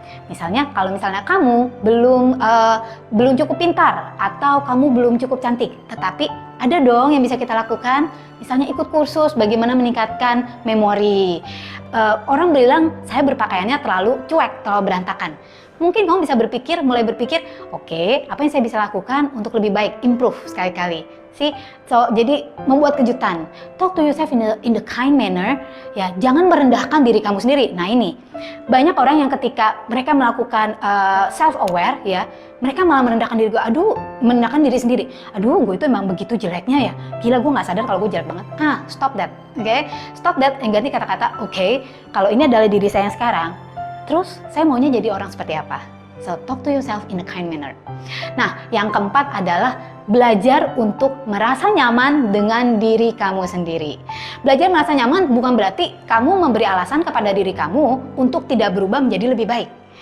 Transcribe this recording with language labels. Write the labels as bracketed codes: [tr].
[id] Misalnya, kalau misalnya kamu belum cukup pintar atau kamu belum cukup cantik, tetapi ada dong yang bisa kita lakukan. Misalnya ikut kursus bagaimana meningkatkan memori. Orang bilang saya berpakaiannya terlalu cuek, terlalu berantakan. Mungkin kamu bisa mulai berpikir, oke, apa yang saya bisa lakukan untuk lebih baik, improve sekali-kali. Jadi membuat kejutan. [en] Talk to yourself in the kind manner. [id] Ya, jangan merendahkan diri kamu sendiri. Nah ini, banyak orang yang ketika mereka melakukan self-aware, ya, mereka malah merendahkan diri merendahkan diri sendiri. Aduh, gue itu emang begitu jeleknya ya. Gila, gue nggak sadar kalau gue jelek banget. [en] Stop that, oke? Stop that, [id] ganti kata-kata, oke, kalau ini adalah diri saya yang sekarang. Terus, saya maunya jadi orang seperti apa? [en] So, talk to yourself in a kind manner. [id] Nah, yang keempat adalah belajar untuk merasa nyaman dengan diri kamu sendiri. Belajar merasa nyaman bukan berarti kamu memberi alasan kepada diri kamu untuk tidak berubah menjadi lebih baik.